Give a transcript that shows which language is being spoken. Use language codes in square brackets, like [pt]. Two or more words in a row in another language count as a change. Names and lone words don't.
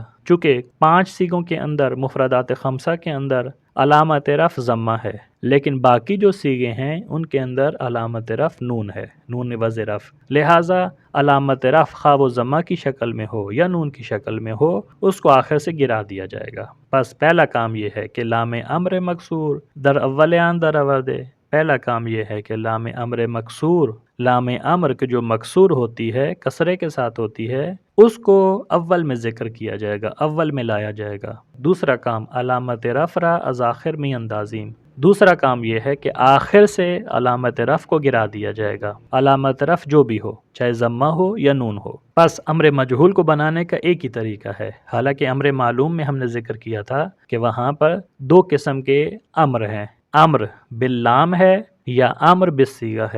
[ur] چونکہ 5 صیغوں کے اندر مفردات خمسہ کے اندر علامت رفع ضمہ ہے، لیکن باقی جو صیغے ہیں ان کے اندر علامت رفع نون ہے، نون عوض رفع، لہٰذا علامت رفع خواہ وہ ضمہ کی شکل میں ہو یا نون کی شکل میں ہو، اس کو آخر سے گرا دیا جائے گا۔ بس پہلا کام یہ ہے کہ [fa] لام امر مکسور در اولان در آوردے، [ur] پہلا کام یہ ہے کہ لام امر مکسور، لام امر کے جو مکسور ہوتی ہے، کسرے کے ساتھ ہوتی ہے، اس کو اول میں ذکر کیا جائے گا، اول میں لایا جائے گا۔ دوسرا کام [fa] علامت رفع از آخر می اندازیم، [ur] دوسرا کام یہ ہے کہ آخر سے علامت رفع کو گرا دیا جائے گا، علامت رفع جو بھی ہو، چاہے ضمہ ہو یا نون ہو۔ بس امر مجہول کو بنانے کا ایک ہی طریقہ ہے، حالانکہ امر معلوم میں ہم نے ذکر کیا تھا کہ وہاں پر 2 قسم کے امر ہیں، امر باللام ہے یا امر بالصیغہ ہے۔